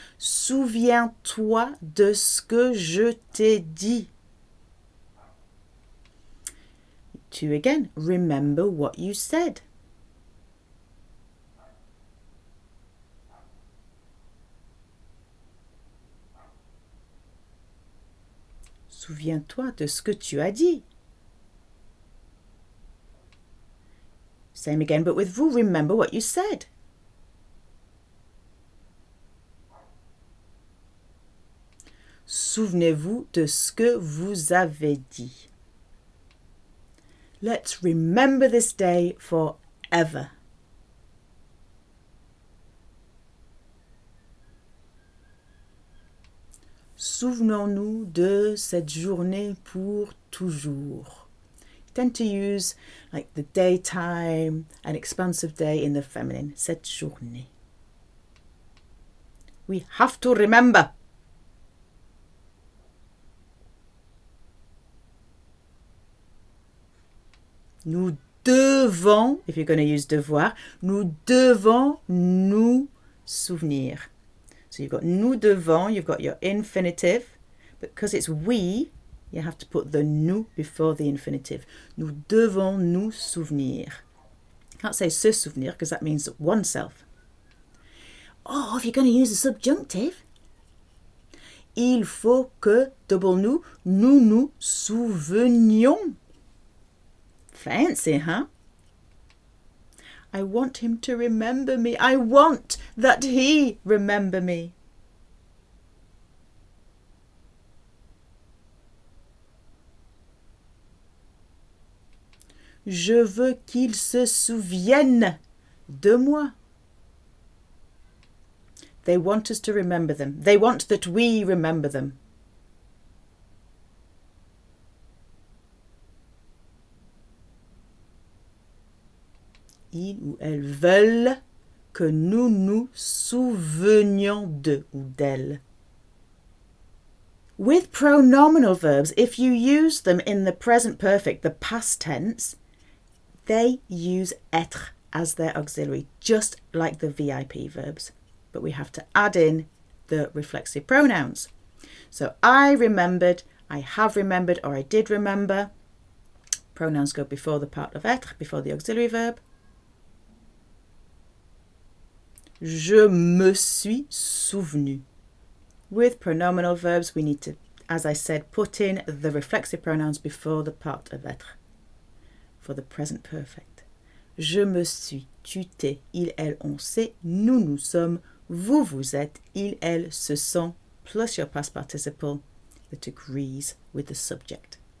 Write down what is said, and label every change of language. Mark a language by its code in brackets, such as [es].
[fr] Souviens-toi de ce que je t'ai dit. [en] To again, remember what you said. [fr] Souviens-toi de ce que tu as dit. [en] Same again, but with vous. Remember what you said. [fr] Souvenez-vous de ce que vous avez dit. [en] Let's remember this day forever. [fr] Souvenons-nous de cette journée pour toujours. [en] You tend to use like the daytime, an expansive day in the feminine. [fr] Cette journée. [en] We have to remember. [fr] Nous devons, [en] if you're going to use devoir, [fr] nous devons nous souvenir. [en] So you've got nous devons, you've got your infinitive, but because it's we, you have to put the nous before the infinitive. [fr] Nous devons nous souvenir. [en] Can't say se souvenir because that means oneself. Oh, if you're going to use a subjunctive, [fr] il faut que, [en] double nous, [fr] nous nous souvenions. [en] Fancy, huh? I want him to remember me. I want that he remember me. [fr] Je veux qu'il se souvienne de moi. [en] They want us to remember them. They want that we remember them. [fr] Ils ou elles veulent que nous nous souvenions d'eux ou d'elles. [en] With pronominal verbs, if you use them in the present perfect, the past tense, they use être as their auxiliary, just like the VIP verbs. But we have to add in the reflexive pronouns. So I remembered, I have remembered, or I did remember. Pronouns go before the part of être, before the auxiliary verb. [fr] Je me suis souvenu. [en] With pronominal verbs, we need to, as I said, put in the reflexive pronouns before the part of être for the present perfect. [fr] Je me suis, tu t'es, il, elle, on s'est, nous, nous sommes, vous, vous êtes, il, elle, se sont, [en] plus your past participle that agrees with the subject.